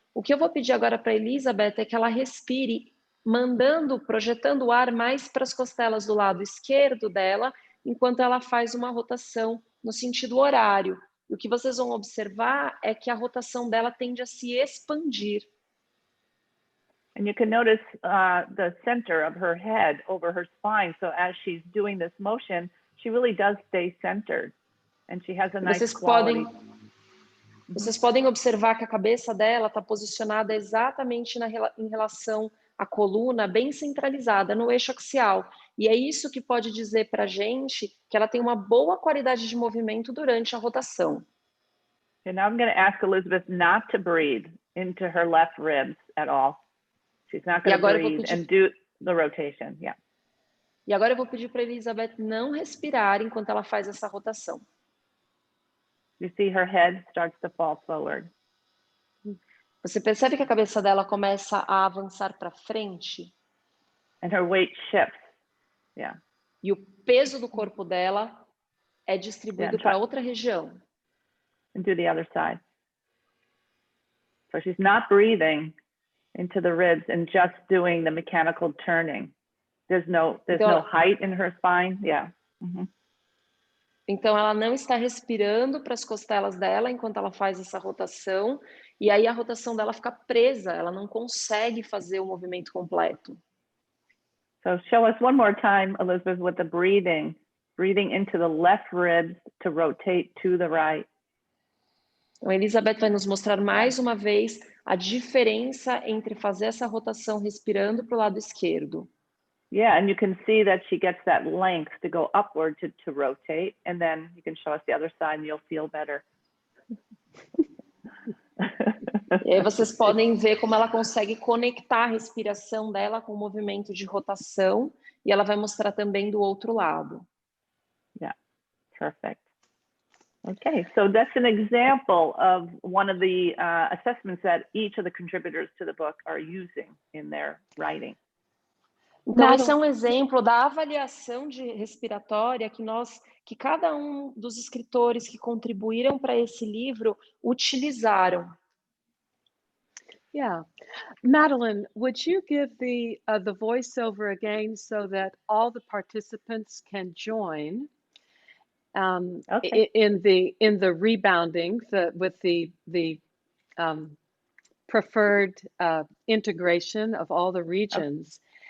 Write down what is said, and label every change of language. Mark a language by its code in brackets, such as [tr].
[pt] O que eu vou pedir agora para a Elizabeth é que ela respire, projetando o ar mais para as costelas do lado esquerdo dela, enquanto ela faz uma rotação no sentido horário. E o que vocês vão observar é que a rotação dela tende a se expandir. [en] And you can notice the center of her head over her spine. So as she's doing this motion, she really does stay centered. And she has a nice quality. [pt] Vocês podem observar que a cabeça dela está posicionada exatamente em relação à coluna, bem centralizada, no eixo axial. E é isso que pode dizer para a gente que ela tem uma boa qualidade de movimento durante a rotação. [en] And now I'm going to ask Elizabeth not to breathe into her left ribs at all. She's not going to breathe and do the rotation. Yeah. [pt] E agora eu vou pedir para a Elizabeth não respirar enquanto ela faz essa rotação. [en] You see her head starts to fall forward. [pt] Você percebe que a cabeça dela começa a avançar para frente? [en] And her weight shifts. Yeah. [pt] E o peso do corpo dela é distribuído para outra região. [en] And do the other side. So she's not breathing into the ribs and just doing the mechanical turning. There's no height in her spine. Yeah. Mm-hmm. [pt] Então, ela não está respirando para as costelas dela enquanto ela faz essa rotação, e aí a rotação dela fica presa, ela não consegue fazer o movimento completo. [en] So show us one more time, Elizabeth, with the breathing into the left ribs to rotate to the right. [pt] Então, a Elizabeth vai nos mostrar mais uma vez a diferença entre fazer essa rotação respirando para o lado esquerdo. [en] Yeah, and you can see that she gets that length to go upward to rotate, and then you can show us the other side and you'll feel better. [pt] E aí vocês podem ver como ela consegue conectar a respiração dela com o movimento de rotação, e ela vai mostrar também do outro lado. [en] Yeah, perfect. Okay, so that's an example of one of the assessments that each of the contributors to the book are using in their writing. [pt] Então, esse é um exemplo da avaliação respiratória que cada um dos escritores que contribuíram para esse livro utilizaram. [en] Yeah. Madeline, would you give the voiceover again so that all the participants can join Okay. in the rebounding with the preferred integration of all the regions?